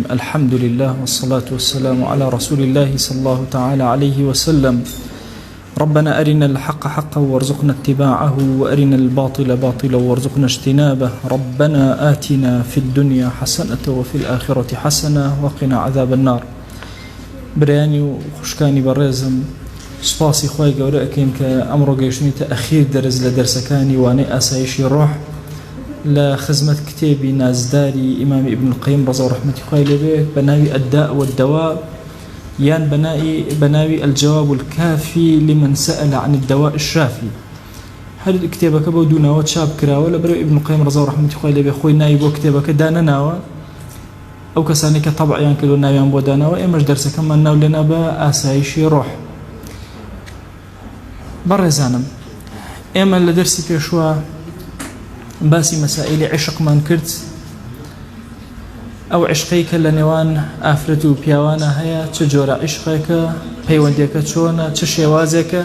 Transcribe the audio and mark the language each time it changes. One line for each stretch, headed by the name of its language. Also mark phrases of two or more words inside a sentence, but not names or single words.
Arabic: الحمد لله والصلاة والسلام على رسول الله صلى الله تعالى عليه وسلم. ربنا أرنا الحق حقا وارزقنا اتباعه وأرنا الباطل باطلا وارزقنا اجتنابه. ربنا آتنا في الدنيا حسنة وفي الآخرة حسنة وقنا عذاب النار.
Central Kurdish: برياني وخشكاني برزم سپاسی خوای گەورە ئەکەین کە ئەمڕۆ گەیشتنیتە ئەخیر دەرز لە دەرسەکانی وانەی ئاسایشی ڕۆح لە خزمەت کتێبی نازداری ئیمامی ئیبن القەیم ڕەزا و ڕەحمەتی خوای لێبێ بە ناوی الداء والدواء یان بە ناوی الجواب الكافي لمن سأل عن الدواء الشافي. هەر کتێبەکە بەو دووناوە چاپ کراوە لە بەرەو ئیبن القەیم ڕەزا و ڕەحمەتی خوای لێبێ خۆی ناوی بۆ کتێبەکە دانەناوە. ئەو کەسانی کە تەبعیان کردو ناویان بۆ داناوە ئێمەش دەرسەکەمان ناو لێنا بە ئاسایشی ڕۆح. بەڕێزانم ئێمە لە دەرسی پێشوە باسی مەسائلی عشقمان کرد، ئەو عشقەی کە لە نێوان ئافرەت و پیاوانە هەیە، چه جۆرە عشقێکە، پەیوەندێکە چۆنە، چه شێوازێکە.